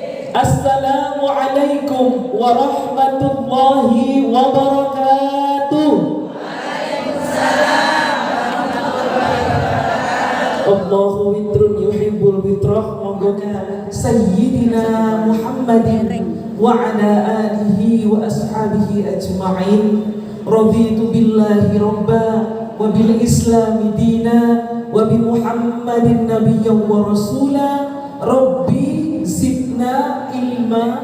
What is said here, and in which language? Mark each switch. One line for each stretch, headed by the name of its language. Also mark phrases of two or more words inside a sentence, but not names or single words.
Arabic: السلام عليكم ورحمة الله وبركاته. الله وتر يحب الوتر. Monggo سيدنا محمد وعلى آله وأصحابه أجمعين. رضيت بالله ربا وبالإسلام دينا وبمحمد نبيا ورسولا. رب زدنا علما.